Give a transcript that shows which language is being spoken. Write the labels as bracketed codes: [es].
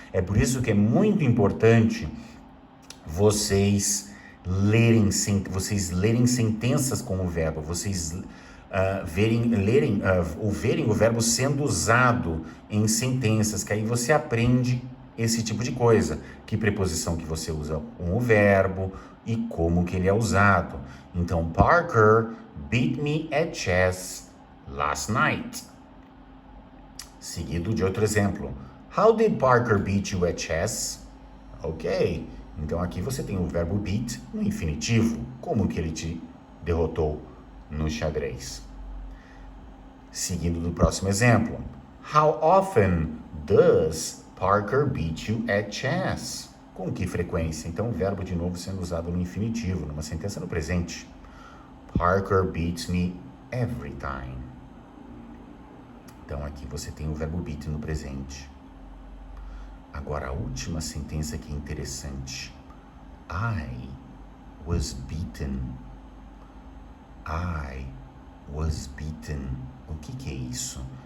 [pt] É por isso que é muito importante vocês lerem sentenças com o verbo, vocês verem o verbo sendo usado em sentenças, que aí você aprende esse tipo de coisa, que preposição que você usa com o verbo e como que ele é usado. [en] Então, Parker beat me at chess last night. [pt] Seguido de outro exemplo. [en] How did Parker beat you at chess? [pt] Ok, então aqui você tem o verbo beat no infinitivo. Como que ele te derrotou no xadrez? Seguindo do próximo exemplo. [en] How often does Parker beat you at chess? [pt] Com que frequência? Então o verbo de novo sendo usado no infinitivo, numa sentença no presente. [en] Parker beats me every time. [pt] Então aqui você tem o verbo beat no presente. Agora a última sentença que é interessante. [en] I was beaten. I was beaten. [pt] O que é isso?